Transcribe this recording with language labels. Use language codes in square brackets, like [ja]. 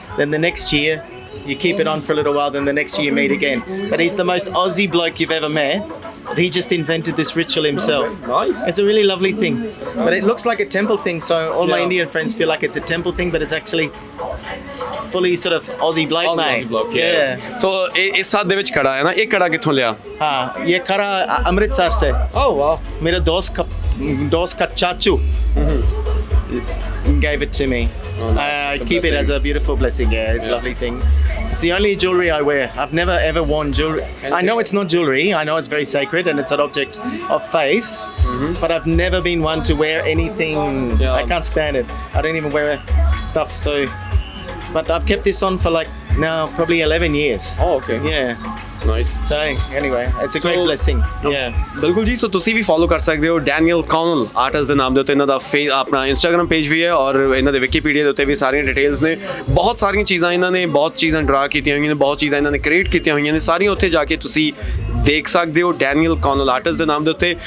[en] Then the next year, you keep it on for a little while, then the next year you meet again. But he's the most Aussie bloke you've ever met. He just invented this ritual himself. Nice. It's a really lovely thing. But it looks like a temple thing, so all my Indian friends feel like it's a temple thing, but it's actually fully sort of Aussie bloke, mate. Yeah. [pa] So इस साथ दे विच कड़ा है ना, ये कड़ा किथों लिया? [hi] हाँ, ये कड़ा अमृतसर से. [en] Oh wow. [hi] मेरे दोस्त का चाचू [en] gave it to me. I keep it as a beautiful blessing. Yeah, it's a lovely thing. It's the only jewelry I wear. I've never ever worn jewelry. I know it's not jewelry. I know it's very sacred and it's an object of faith. But I've never been one to wear anything. I can't stand it. I don't even wear stuff. So, but I've kept this on for like now probably 11 years. Oh, okay. Yeah. Nice. So anyway, it's a great blessing. Yeah. [pa] ਬਿਲਕੁਲ ਜੀ, ਸੋ ਤੁਸੀਂ ਵੀ follow ਕਰ ਸਕਦੇ ਹੋ Daniel ਕੌਨਲ artist ਦੇ ਨਾਮ ਦੇ ਉੱਤੇ। ਇਹਨਾਂ ਦਾ ਆਪਣਾ ਇੰਸਟਾਗ੍ਰਾਮ ਪੇਜ ਵੀ ਹੈ, ਔਰ ਇਹਨਾਂ ਦੇ ਵਿਕੀਪੀਡੀਆ ਦੇ ਉੱਤੇ ਵੀ ਸਾਰੀਆਂ ਡਿਟੇਲਸ ਨੇ। ਬਹੁਤ ਸਾਰੀਆਂ ਚੀਜ਼ਾਂ ਇਹਨਾਂ ਨੇ, ਬਹੁਤ ਚੀਜ਼ਾਂ ਡਰਾ ਕੀਤੀਆਂ ਹੋਈਆਂ ਨੇ, ਬਹੁਤ ਚੀਜ਼ਾਂ ਇਹਨਾਂ ਨੇ ਕ੍ਰੀਏਟ ਕੀਤੀਆਂ ਹੋਈਆਂ ਨੇ, ਸਾਰੀਆਂ ਉੱਥੇ ਜਾ ਕੇ ਤੁਸੀਂ ਦੇਖ ਸਕਦੇ ਹੋ ਡੈਨੀਅਲ ਕੌਨਲ ਆਰਟਿਸਟ ਦੇ ਨਾਮ ਦੇ ਉੱਤੇ।